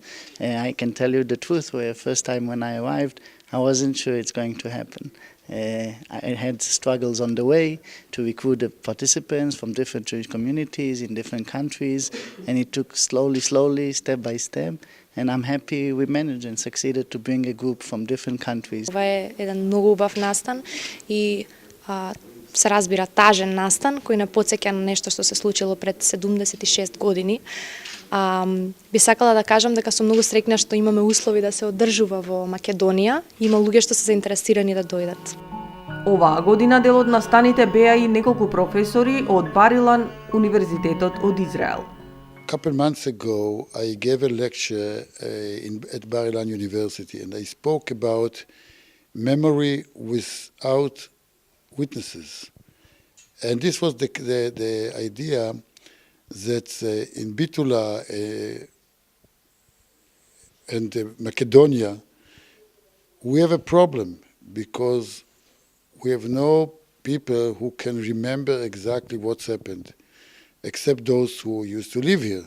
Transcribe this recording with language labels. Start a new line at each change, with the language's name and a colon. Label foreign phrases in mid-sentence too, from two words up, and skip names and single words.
English: I can tell you the truth, where first time when I arrived, I wasn't sure it's going to happen. I had struggles on the way to recruit the participants from different Jewish communities in different countries, and it took slowly, step by step. And I'm happy we managed and succeeded to bring a group from different countries.
Macedonian: Това е еден многу убав настан и се разбира тажен настан кој не потсеќа на нешто што се случило пред 76 години. Би сакала да кажам дека сум многу среќна што имаме услови да се одржува во Македонија. Има луѓе што се заинтересирани да дојдат. Оваа година дел од настаните беа и неколку професори од Бар-Илан, Универзитетот од Израел.
English: A couple months ago, I gave a lecture at Bar-Ilan University, and I spoke about memory without witnesses. And this was the idea that in Bitula and Macedonia, we have a problem because we have no people who can remember exactly what's happened, except those who used to live here.